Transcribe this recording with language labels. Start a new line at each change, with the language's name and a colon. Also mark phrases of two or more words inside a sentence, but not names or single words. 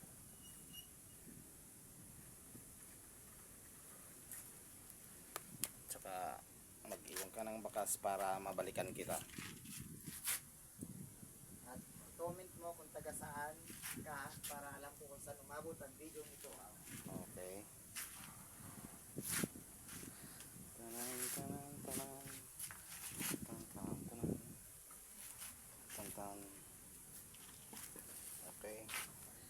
Filipino: Tsaka mag-iwan ka ng bakas para mabalikan kita. At comment mo kung taga saan ka para alam ko kung saan umabot ang video nito. Okay.
Hiligaynon: Tanan, tanan, tanan. Tanan, tanan, tanan. Tanan. Okay.